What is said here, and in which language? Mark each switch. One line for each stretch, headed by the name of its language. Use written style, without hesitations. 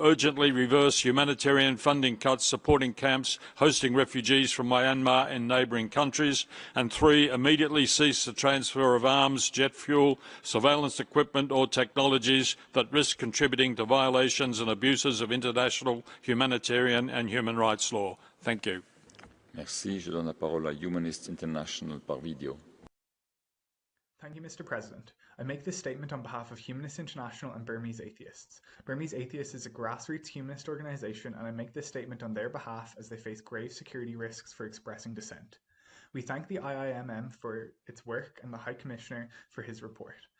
English: Urgently reverse humanitarian funding cuts supporting camps hosting refugees from Myanmar and neighbouring countries. And 3. Immediately cease the transfer of arms, jet fuel, surveillance equipment or technologies that risk contributing to violations and abuses of international humanitarian and human rights law. Thank you.
French: Merci. Je donne la parole à Humanists International par video.
English: Thank you, Mr. President. I make this statement on behalf of Humanists International and Burmese Atheists. Burmese Atheists is a grassroots humanist organisation, and I make this statement on their behalf as they face grave security risks for expressing dissent. We thank the IIMM for its work and the High Commissioner for his report.